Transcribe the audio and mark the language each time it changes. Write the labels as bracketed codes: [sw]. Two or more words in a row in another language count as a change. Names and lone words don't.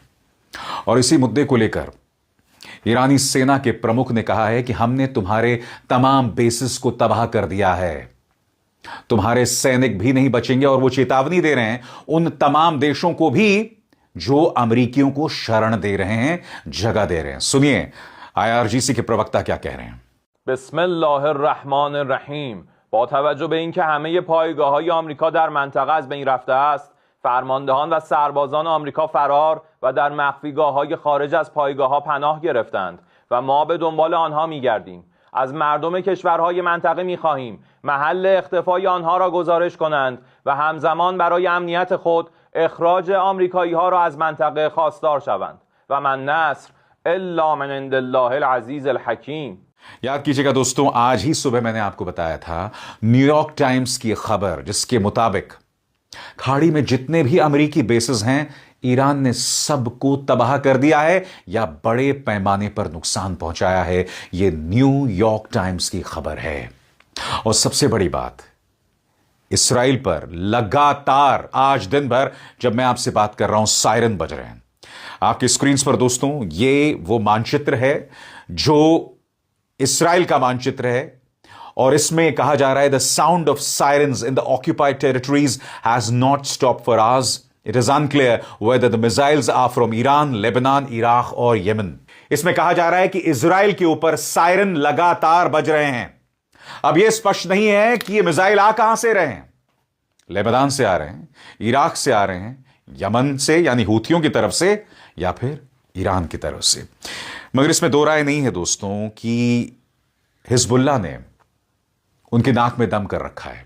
[hi] और इसी मुद्दे को लेकर ईरानी सेना के प्रमुख ने कहा है कि हमने तुम्हारे तमाम बेसिस को तबाह कर दिया है, तुम्हारे सैनिक भी नहीं बचेंगे। और वो चेतावनी दे रहे हैं उन तमाम देशों को भी जो अमेरिकियों को शरण दे रहे हैं, जगह दे रहे हैं। सुनिए आईआरजीसी के प्रवक्ता क्या कह रहे हैं। [ar] बिस्मिल्लाहिर्रहमानिर्रहीम। [fa] با توجه به اینکه همه پایگاه‌های آمریکا در منطقه از بین رفته است، فرماندهان و سربازان آمریکا فرار و در مخفیگاه‌های خارج از پایگاه‌ها پناه گرفتند و ما به دنبال آنها می‌گردیم. از مردم کشورهای منطقه می‌خواهیم محل اختفای آنها را گزارش کنند و همزمان برای امنیت خود اخراج آمریکایی‌ها را از منطقه خواستار شوند [ar] و من نصر الا من عند الله العزیز الحکیم। [hi] याद कीजिएगा दोस्तों, आज ही सुबह मैंने आपको बताया था न्यूयॉर्क टाइम्स की खबर, जिसके मुताबिक खाड़ी में जितने भी अमेरिकी बेसेस हैं ईरान ने सबको तबाह कर दिया है या बड़े पैमाने पर नुकसान पहुंचाया है। यह न्यूयॉर्क टाइम्स की खबर है। और सबसे बड़ी बात, इसराइल पर लगातार आज दिन भर जब मैं आपसे बात कर रहा हूं सायरन बज रहे हैं आपकी स्क्रीन पर दोस्तों। यह वो मानचित्र है जो इसराइल का मानचित्र है और इसमें कहा जा रहा है [en] the sound of sirens in the occupied territories has not stop for hours. It is unclear whether the missiles are from Iran, Lebanon, Iraq or Yemen. [hi] इसमें कहा जा रहा है कि इजराइल के ऊपर सायरन लगातार बज रहे हैं। अब यह स्पष्ट नहीं है कि ये मिसाइल आ कहां से रहे हैं। लेबनान से आ रहे हैं, इराक से आ रहे हैं, यमन से यानी हूथियों की तरफ से, या फिर ईरान की तरफ से। मगर इसमें दो राय नहीं है दोस्तों कि हिजबुल्लाह ने उनकी नाक में दम कर रखा है।